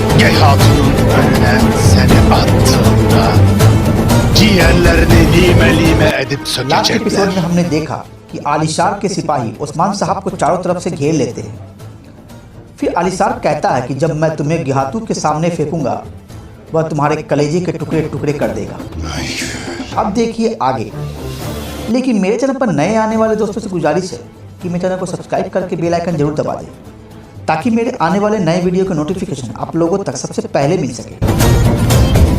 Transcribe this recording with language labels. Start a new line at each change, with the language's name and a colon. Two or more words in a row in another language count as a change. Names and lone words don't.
Turkish: Balgay Hatun'un önüne seni attığımda ciğerlerini lime lime edip
English: last episode
Turkish: sökecekler.
Hindi: में हमने देखा कि आलिशार के सिपाही उस्मान साहब को चारों तरफ से घेर लेते हैं। फिर आलिशार कहता है कि जब मैं तुम्हें गिहातू के सामने फेंकूंगा वह तुम्हारे कलेजे के टुकड़े टुकड़े कर देगा। अब देखिए आगे। लेकिन मेरे चैनल पर नए आने वाले दोस्तों से गुजारिश है कि मेरे चैनल को सब्सक्राइब करके
English: bell icon
Hindi: जरूर दबा दें ताकि मेरे आने वाले नए वीडियो के नोटिफिकेशन आप लोगों तक सबसे पहले मिल सके।